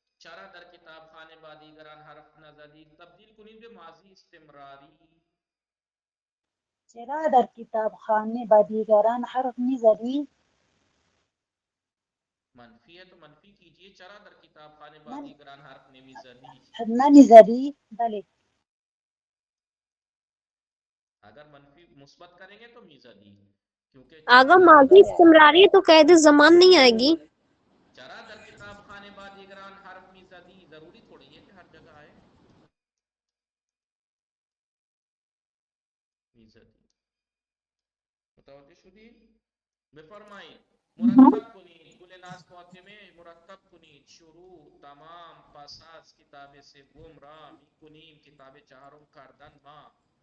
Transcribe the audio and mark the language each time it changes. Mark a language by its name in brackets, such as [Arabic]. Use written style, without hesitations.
[Persian] چرا در کتاب خانه با دیگران حرف نزدی تبدیل کنید به ماضی استمراری چرا در کتابخانه با دیگران حرف میزدی [Urdu] منفی ہے تو منفی کیجئے [Persian] چرا در کتاب خانه با دیگران حرف نمیزدی نمیزدی بله [Urdu] اگر منفی مثبت کریں گے تو میزدی کیونکہ آگا ماضی استمراری ہے تو قید زمان نہیں آئے گی [Persian] چرا در کتاب خانه با دیگران حرف میزدی [Urdu] ضروری تھوڑی ہے کہ ہر جگہ آئے [Persian] میزدی متوجه شدی بفرمایید مرتب کنید گل ناز فاطمه مرتب کنید شروع تمام پس از کتاب سوم را میکنیم کتاب چهارم کردن ما